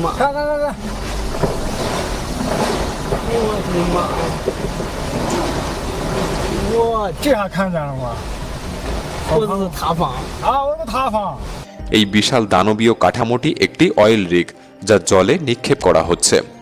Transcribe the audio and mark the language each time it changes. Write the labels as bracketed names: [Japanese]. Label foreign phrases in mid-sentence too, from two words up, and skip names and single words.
[Chinese] 看，我的妈！我这下看见了吗？我是塌方啊，我是塌方。 [Bangla] এই বিশাল দানবীয় কাঠামোটি একটি অয়েল রিগ, যা জলে নিক্ষেপ করা হচ্ছে।